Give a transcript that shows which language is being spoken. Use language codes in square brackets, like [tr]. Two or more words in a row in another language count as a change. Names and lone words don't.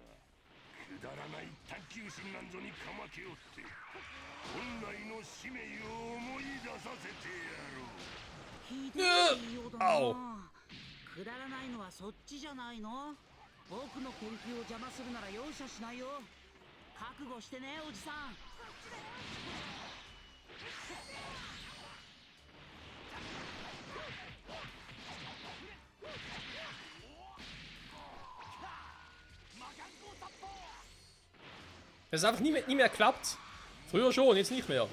[ja] くだらない探求心なんぞにかまけよって本来の使命を思い出させてやろう。ひでえ言いようだな。くだらないのはそっちじゃないの？僕の研究を邪魔するなら容赦しないよ。覚悟してね、おじさん。 [de] Dass es einfach nie mehr klappt. Früher schon, jetzt nicht mehr.